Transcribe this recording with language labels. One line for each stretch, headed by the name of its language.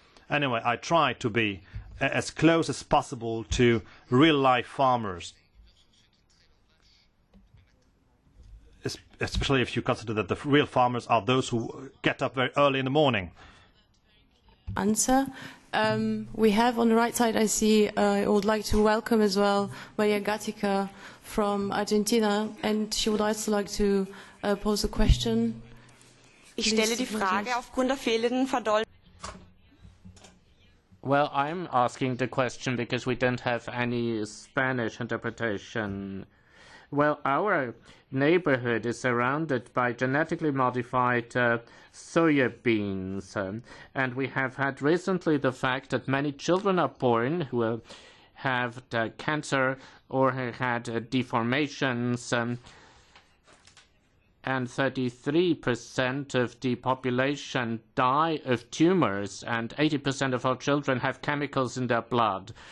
English: Anyway, I try to be as close as possible to real-life farmers, especially if you consider that the real farmers are those who get up very early in the morning. Answer. We have on the right side, I see, I would like to welcome as well Maria Gatica from Argentina, and she would also like to pose a question.
German: Ich stelle die Frage aufgrund der fehlenden Verdolmetschung.
English: Well, I'm asking the question because we don't have any Spanish interpretation. Well, our neighborhood is surrounded by genetically modified soya beans, and we have had recently the fact that many children are born who have cancer or have had deformations, and 33% of the population die of tumors, and 80% of our children have chemicals in their blood.